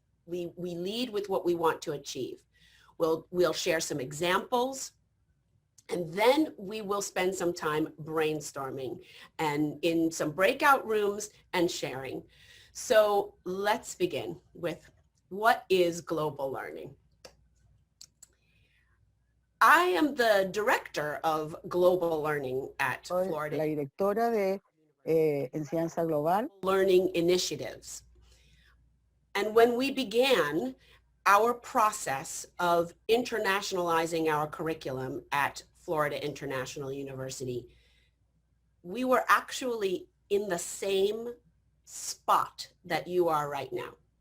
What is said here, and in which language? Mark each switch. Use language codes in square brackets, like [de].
[en] We lead with what we want to achieve. We'll share some examples, and then we will spend some time brainstorming and in some breakout rooms and sharing. So let's begin with what is global learning. I am the director of global learning at Florida. [es] La directora de enseñanza global. [en] Learning initiatives. And when we began our process of internationalizing our curriculum at Florida International University, we were actually in the same spot that you are right now.